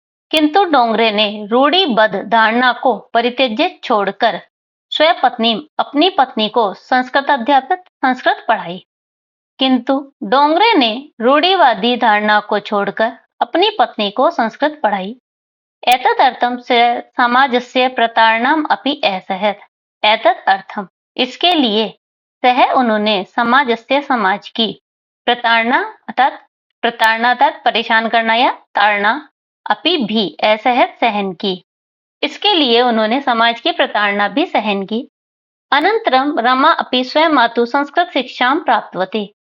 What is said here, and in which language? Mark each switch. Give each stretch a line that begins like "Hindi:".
Hindi: किंतु डोंगरे ने रूढ़िबद्ध धारणा को परित्यज्य छोड़कर स्वपत्नी, अपनी पत्नी को संस्कृत अध्यापक, संस्कृत पढ़ाई। किंतु डोंगरे ने रूढ़िवादी धारणा को छोड़कर अपनी पत्नी को संस्कृत पढ़ाई।
Sanskrit: एतदर्थं समाजस्य प्रतारणाम् अपि असहत।
Hindi: एतदर्थं, इसके लिए सह उन्होंने समाजस्य, समाज की प्रताड़ना अर्थात परेशान करना या ताड़ना, अपि भी असहत सहन की। इसके लिए उन्होंने समाज की प्रताड़ना भी सहन की।
Sanskrit: अनंतरम रमा अपि स्वयं मातु संस्कृत शिक्षा प्राप्तवती।